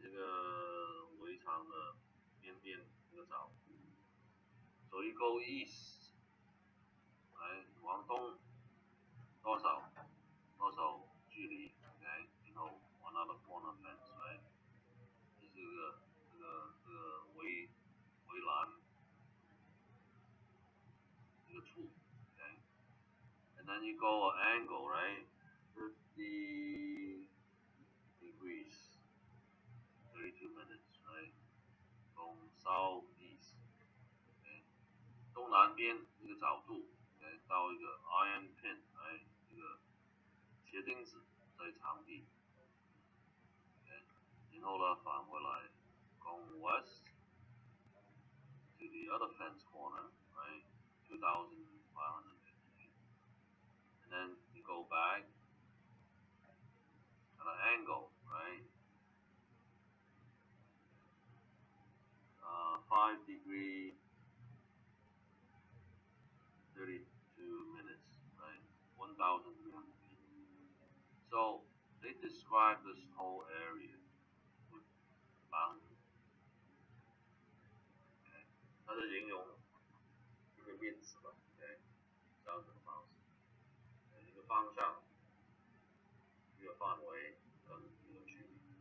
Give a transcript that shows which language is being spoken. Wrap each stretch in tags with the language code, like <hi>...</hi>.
<zh>这个围墙的边边这个角。</zh> <en>So you go east, right?</en> <zh>往东多少距离 ，okay?</zh> <en>Another corner fence, right?</en> <zh>这是这个围栏这个处 ，okay?</zh> <en>And then you go an angle, right? 50 degrees, 32 minutes, right? From southeast, okay?</en> <zh>东南边这个角度 ，okay? 到一个</zh> <en>iron pin, right?</en> <zh>这个铁钉子在场地 ，okay? 然后呢返回来</zh> <en>，going west to the other fence corner, right? 2,500 feet. And then you go back at an angle, right? 5 degree, 32 minutes, right? 1,300 feet. So they describe this whole area with boundary. Okay?</en> <zh>它是形容一个面积吧 ，OK？ 这样子的方式，一个方向，一个范围跟一个距离。</zh>